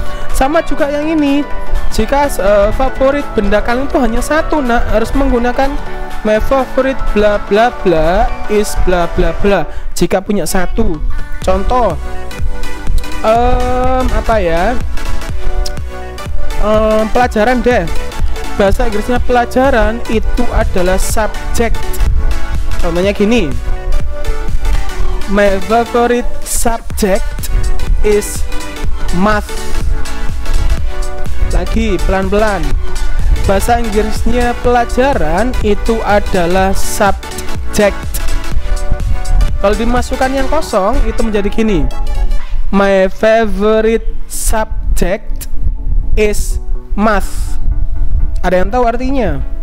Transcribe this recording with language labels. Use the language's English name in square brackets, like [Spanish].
[Indonesian] Sama juga yang ini. Jika favorit benda kalian itu hanya 1, nah harus menggunakan [English] my favorite bla bla [Indonesian] bla is bla bla bla. Jika punya 1. Contoh, apa ya? Pelajaran deh. Bahasa Inggrisnya pelajaran itu adalah subject. Contohnya gini, [English] my favorite subject is math. [Indonesian] Lagi pelan-pelan. Bahasa Inggrisnya pelajaran itu adalah subject. Kalau dimasukkan yang kosong itu menjadi gini, [English] my favorite subject is math. [Indonesian] Ada yang tahu artinya?